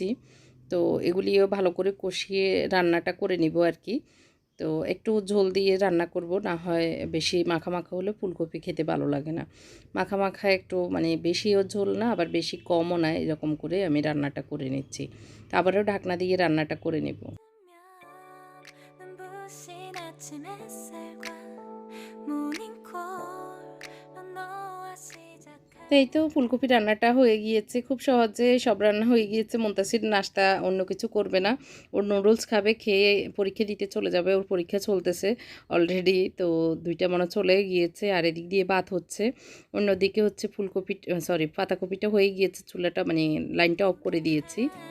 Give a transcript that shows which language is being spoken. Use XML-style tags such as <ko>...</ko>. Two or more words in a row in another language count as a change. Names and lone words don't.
<bn>তো এগুলিও ভালো করে কষিয়ে রান্নাটা করে নিব আর কি। তো একটু ঝোল দিয়ে রান্না করব, না হয় বেশি মাখা মাখা হলে ফুলকপি খেতে ভালো লাগে না। মাখা মাখা একটু, মানে বেশিও ঝোল না আবার বেশি কমও না, এরকম করে আমি রান্নাটা করে নিচ্ছি। তো আবারও ঢাকনা দিয়ে রান্নাটা করে নেব।</bn> <ko>눈부신 아침 햇살과 모닝콜로 너와 시작한</ko> <bn>তো এই তো ফুলকপি রান্নাটা হয়ে গিয়েছে, খুব সহজে সব রান্না হয়ে গিয়েছে। মুনতাসির নাস্তা অন্য কিছু করবে না, ওর নুডলস খাবে, খেয়ে পরীক্ষা দিতে চলে যাবে, ওর পরীক্ষা চলতেছে অলরেডি। তো 2টা মনে চলে গিয়েছে, আর এদিক দিয়ে ভাত হচ্ছে, অন্যদিকে হচ্ছে ফুলকপি, সরি, পাতাকপিটা হয়ে গিয়েছে, চুলাটা মানে লাইনটা অফ করে দিয়েছি।</bn>